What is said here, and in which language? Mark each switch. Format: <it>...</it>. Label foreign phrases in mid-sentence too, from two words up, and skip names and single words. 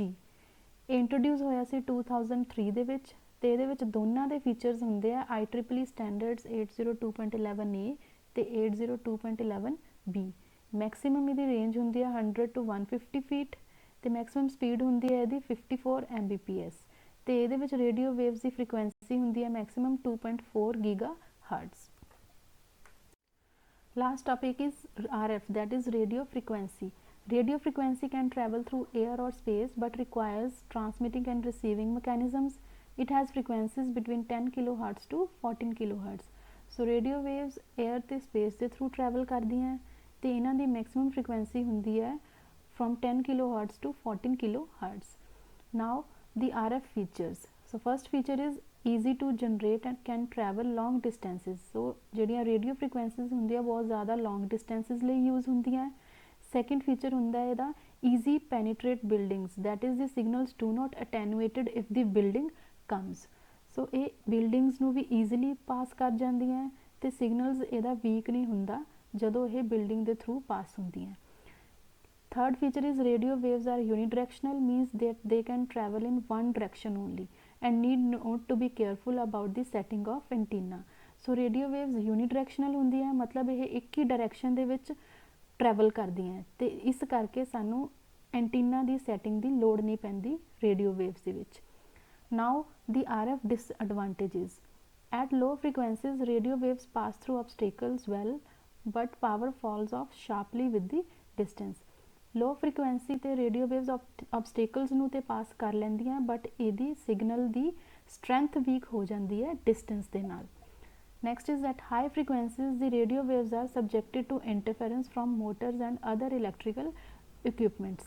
<pa>ਇਹ ਇੰਟਰੋਡਿਊਸ ਹੋਇਆ ਸੀ 2003 ਦੇ ਵਿੱਚ ਤੇ ਇਹਦੇ ਵਿੱਚ ਦੋਨਾਂ ਦੇ ਫੀਚਰਸ ਹੁੰਦੇ ਆ IEEE ਸਟੈਂਡਰਡਸ 802.11a ਤੇ 802.11b। ਮੈਕਸਿਮਮ ਇਹਦੀ ਰੇਂਜ ਹੁੰਦੀ ਹੈ 100 to 150 ਫੀਟ ਤੇ</pa> <en>maximum speed</en> <pa>ਹੁੰਦੀ ਹੈ ਇਹਦੀ 54 Mbps ਤੇ ਇਹਦੇ ਵਿੱਚ</pa> <en>radio waves</en> <pa>ਦੀ ਫ੍ਰੀਕੁਐਂਸੀ ਹੁੰਦੀ ਹੈ ਮੈਕਸਿਮਮ 2.4 GHz।</pa> <en>Last topic is RF, that is radio frequency. Radio frequency can travel through air or space but requires transmitting and receiving mechanisms. It has frequencies between 10 kHz to 14 kHz. so radio waves</en> <pa>에ਅਰ ਤੇ ਸਪੇਸ ਦੇ</pa> <en>through travel</en> <pa>ਕਰਦੀਆਂ ਤੇ ਇਹਨਾਂ ਦੀ</pa> <en>maximum frequency</en> <pa>ਹੁੰਦੀ ਹੈ</pa> <en>from 10 kilohertz to 14 kilohertz. Now the RF features. So first feature is easy to generate and can travel long distances.</en> <pa>So ਜਿਹੜੀਆਂ</pa> <en>radio frequencies</en> <pa>ਹੁੰਦੀਆਂ ਬਹੁਤ ਜ਼ਿਆਦਾ</pa> <en>long distances</en> <pa>ਲਈ use ਹੁੰਦੀਆਂ।</pa> <en>Second feature</en> <pa>ਹੁੰਦਾ ਹੈ ਇਹਦਾ</pa> <en>easy penetrate buildings, that is the signals do not attenuated if the building comes.</en> <pa>So ਇਹ buildings ਨੂੰ ਵੀ</pa> <en>easily pass</en> <pa>ਕਰ ਜਾਂਦੀਆਂ ਤੇ signals ਇਹਦਾ weak ਨਹੀਂ ਹੁੰਦਾ ਜਦੋਂ ਇਹ building ਦੇ</pa> <en>through pass</en> <pa>ਹੁੰਦੀਆਂ।</pa> <en>Third feature is radio waves are unidirectional, means that they can travel in one direction only and need not to be careful about the setting of antenna. So radio waves unidirectional</en> <pa>ਹੁੰਦੀ ਹੈ, ਮਤਲਬ ਇਹ ਇੱਕ ਹੀ ਡਾਇਰੈਕਸ਼ਨ ਦੇ ਵਿੱਚ ਟਰੈਵਲ ਕਰਦੀਆਂ ਤੇ ਇਸ ਕਰਕੇ ਸਾਨੂੰ ਐਂਟੀਨਾ ਦੀ ਸੈਟਿੰਗ ਦੀ ਲੋੜ ਨਹੀਂ ਪੈਂਦੀ</pa> <en>radio waves</en> <pa>ਦੇ ਵਿੱਚ।</pa> <en>Now the RF disadvantages. At low frequencies, radio waves pass through obstacles well, but power falls off sharply with the distance. low frequency</en> <pa>ਤੇ</pa> <en>radio waves obstacles</en> <pa>ਨੂੰ ਤੇ ਪਾਸ ਕਰ ਲੈਂਦੀਆਂ ਬਟ ਇਹਦੀ ਸਿਗਨਲ ਦੀ</pa> <en>strength weak</en> <pa>ਹੋ ਜਾਂਦੀ ਹੈ ਡਿਸਟੈਂਸ ਦੇ ਨਾਲ।</pa> <en>Next is at high frequencies the radio waves are subjected to interference from motors and other electrical equipments.</en>